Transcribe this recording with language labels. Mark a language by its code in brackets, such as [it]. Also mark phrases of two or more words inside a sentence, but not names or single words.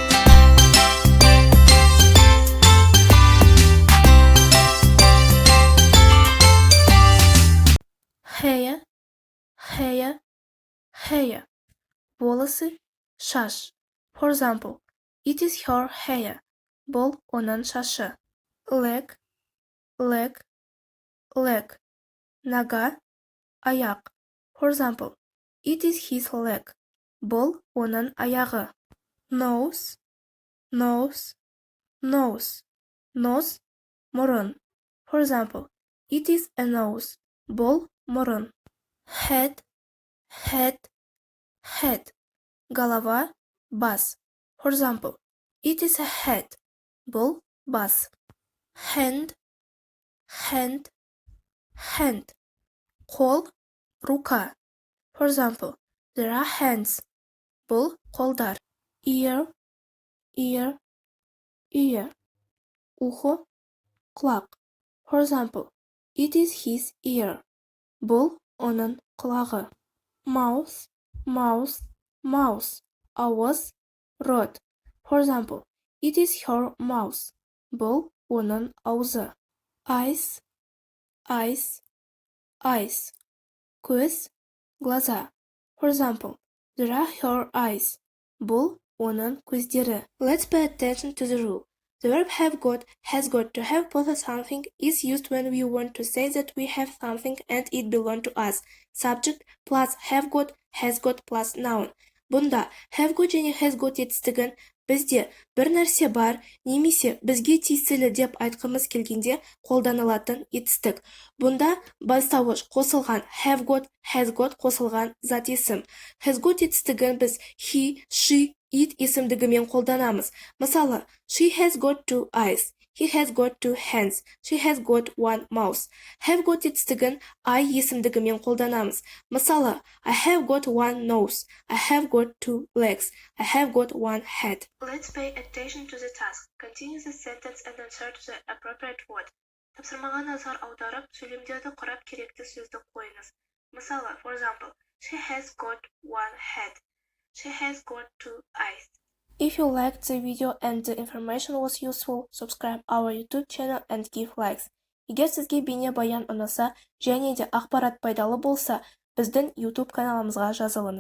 [en] Hair, hair, hair. [ru] Волосы, шаш. [en] For example, it is her hair. [kk] Бұл оның шашы. [en] Leg, leg, leg. [ru] Нога, аяқ. [en] For example, it is his leg. [kk] Бұл оның аяғы. [en] Nose, nose, nose. Nose, мұрын. For example, it is a nose. [kk] Бұл мұрын. [en] Head, head, head. Голова, бас. For example, it is a head. [kk] Бұл бас. [en] Hand, hand, hand. [kk] Қол, рука. [en] For example, there are hands. [kk] Бұл қолдар. [en] Ear, ear, ear. [ru] Ухо, құлақ. [en] For example, it is his ear. [kk] Бұл оның құлағы. [en] Mouth, mouth, mouth. [kk] Ауыз, рот. [en] For example, it is her mouth. [kk] Бұл оның аузы. [en] Eyes, eyes, eyes. [kk] Көз, глаза. [en] For example, there are her eyes. [kk] Бұл оның көздері. [en] Let's pay attention to the rule. The verb have got, has got, to have both of something is used when we want to say that we have something and it belongs to us. Subject plus have got, has got plus noun. [kk] Бұнда [en] have got [kk] және [en] has got [kk] етістігін Бізде бір нәрсе бар немесе бізге тиесілі деп айтқымыз келгенде қолданылатын етістік. Бұнда бастауыш қосылған [en] have got, has got [kk] қосылған зат есім. [en] Has got [kk] етістігін біз [en] he, she, it [kk] есімдігімен қолданамыз. Мысалы, [en] she has got 2 eyes. He has got 2 hands. She has got 1 mouth. Have got етістігін I [kk] есімдігімен қолданамыз. Мысалы, [en] I have got 1 nose. I have got 2 legs. I have got 1 head. Let's pay attention to the task. Continue the sentence and insert the appropriate word. [kk] Тапсырмаға назар аударып, сөйлемдерді құрап керекті сөзді қойыңыз. Мысалы, [en] for example, she has got 1 head. She has got 2 eyes. If you liked the video and the information was useful, subscribe our YouTube channel and give likes. [kk] Егер сізге бейне баян ұнаса және де ақпарат пайдалы болса, біздің YouTube каналымызға жазылыңыз.